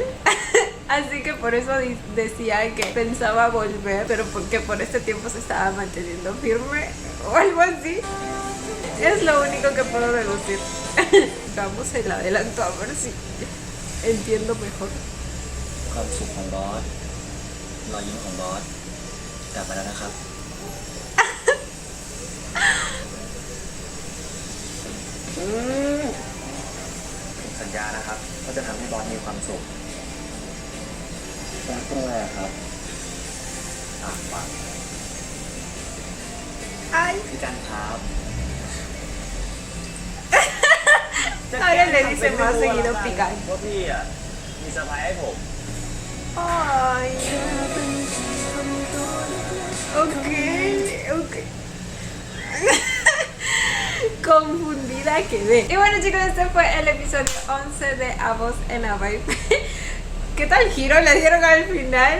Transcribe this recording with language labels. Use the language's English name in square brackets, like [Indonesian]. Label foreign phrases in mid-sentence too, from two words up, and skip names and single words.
[Spanish] Así que por eso decía que pensaba volver, pero porque por este tiempo se estaba manteniendo firme o algo así. Es lo único que puedo deducir. Vamos el adelanto a ver si entiendo mejor. [Thai] ความสุขของบอส รอยยิ้มของบอส กลับมาแล้วนะครับ สัญญญานะครับว่าจะทำให้บอสมีความสุขรักด้วยครับฝาก [Spanish] Ay, [Thai] พี่กันครับ [Spanish] ahora le dice más seguido picar. [Thai] ว่าพี่อ่ะมีเซอร์ไพรส์ให้ผม [Spanish] Ay, ok, ok. Confundida quedé. Y bueno, chicos, este fue el episodio 11 de A Voz en la Vibe. ¿Qué tal giro le dieron al final?